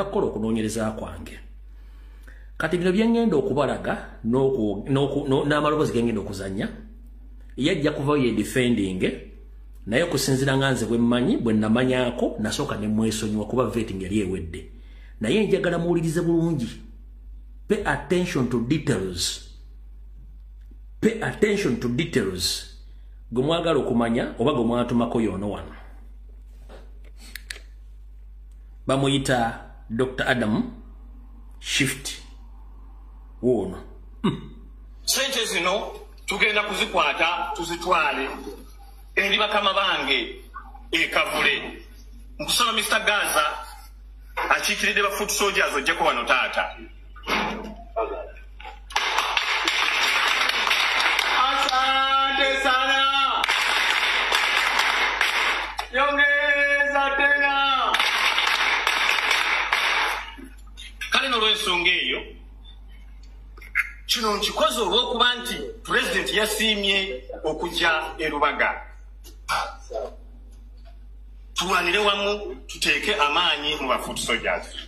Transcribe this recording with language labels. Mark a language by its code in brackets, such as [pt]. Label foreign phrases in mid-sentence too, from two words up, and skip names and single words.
[lg] kukola okunoonyereza kwange kati bino byengenda okubalaga n'amaloboozi gengenda okuzanya yajja kuvayo ye defending naye okusinziira nga nze bwe mmanyi bwe namanyaako nasooka ne mwesonyiwa kuba vetting yali ewedde naye njagala muwulirize bulungi [en] pay attention to details [lg] gwe mwagala okumanya oba gwe mwatumako yoono wano bamuyita Dr. Adam Shift woono sente zino tugenda kuzikwata tuzitwale eri bakama bange ekavule nkusaba Mr. Gaza akiikiridde ba [en] foot soldiers [lg] ojjeko wano taata [sw] asante sana yongeza tena [lg] kale n'olw'ensonga eyo kino nkikoze olw'okuba nti president yasiimye okujja e Lubaga tulwanire wamu tuteeke amaanyi mu ba [en] foot soldiers